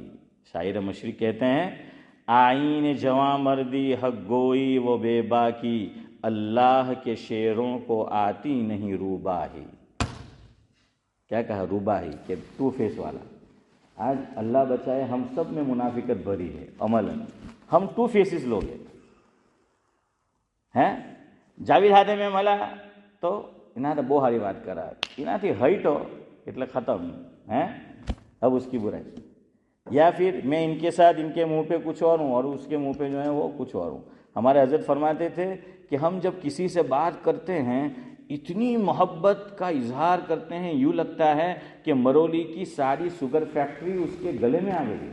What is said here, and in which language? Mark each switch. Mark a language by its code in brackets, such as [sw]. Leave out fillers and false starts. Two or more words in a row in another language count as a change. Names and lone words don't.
[ur] شاعر مشرق کہتے ہیں، آئین جواں مردی حق گوئی و بے باکی، اللہ کے شعروں کو آتی نہیں روباہی۔ کیا کہا؟ روباہی، کہ [en] two face [ur] والا۔ آج اللہ بچائے ہم سب میں منافقت بھری ہے، عملاً ہم [en] two faces [ur] لوگ ہیں۔ [gu] જાવેદ હાથે મેં મળ્યા તો એના તો બહુ સારી વાત કરા, એનાથી હઈટો એટલે ખતમ [ur] ہے اب اس کی برائی. یا پھر میں ان کے ساتھ ان کے منہ پہ کچھ اور ہوں اور اس کے منہ پہ جو ہے وہ کچھ اور ہوں. ہمارے حضرت فرماتے تھے کہ ہم جب کسی سے بات کرتے ہیں اتنی محبت کا اظہار کرتے ہیں یوں لگتا ہے کہ مرولی کی ساری [en] sugar factory [ur] اس کے گلے میں آ گئی.